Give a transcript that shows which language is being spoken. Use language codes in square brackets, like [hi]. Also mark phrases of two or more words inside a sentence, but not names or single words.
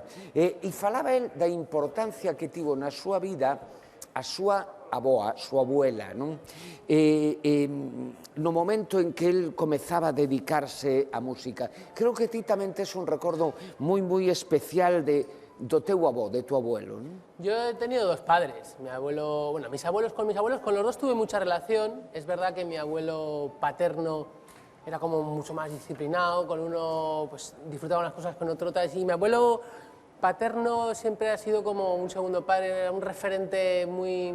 [gl] E falaba el da importancia que tivo na súa vida a súa avoa, súa abuela, non? No momento en que el comezaba a dedicarse á música. Creo que ti tamén tes un recordo moi especial do teu avó, de [es] tu abuelo, ¿no? Yo he tenido dos padres, mi abuelo, bueno, mis abuelos, con los dos tuve mucha relación. Es verdad que mi abuelo paterno era como mucho más disciplinado, con uno pues disfrutaba unas cosas con otro otras, y mi abuelo paterno siempre ha sido como un segundo padre, era un referente muy...